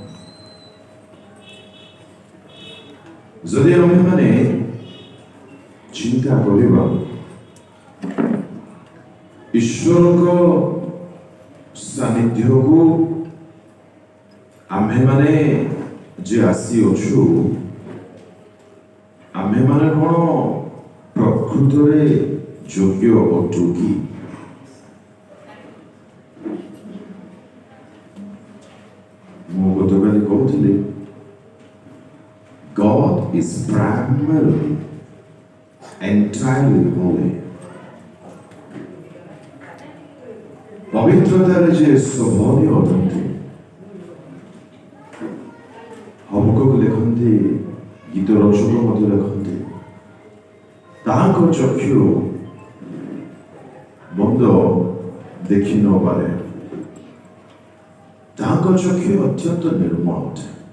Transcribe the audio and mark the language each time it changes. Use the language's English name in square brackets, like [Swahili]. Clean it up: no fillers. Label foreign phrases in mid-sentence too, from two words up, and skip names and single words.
[Odia] ଯଦି ଆମ୍ଭେମାନେ ଚିନ୍ତା କରିବା ଈଶ୍ୱରଙ୍କ ସାନ୍ନିଧ୍ୟକୁ ଆମ୍ଭେମାନେ ଯେ ଆସିଅଛୁ, ଆମ୍ଭେମାନେ କ'ଣ ପ୍ରକୃତରେ ଯୋଗ୍ୟ ଅଟୁ କି? ମୁଁ ଗତକାଲି କହୁଥିଲି, [English] God is primarily entirely holy. [Odia] ପବିତ୍ରତାରେ ଯେ ସ୍ୱଭାବୀ ଅଟନ୍ତି। ହବକୁକ ଲେଖନ୍ତି, ଗୀତ ରଚକ ମଧ୍ୟ ଲେଖନ୍ତି, ତାହାଙ୍କ ଚକ୍ଷୁ ବନ୍ଦ ଦେଖି ନପାରେ, ତାହାଙ୍କ ଚକ୍ଷୁ ଅତ୍ୟନ୍ତ ନିର୍ମଳ ଅଟେ।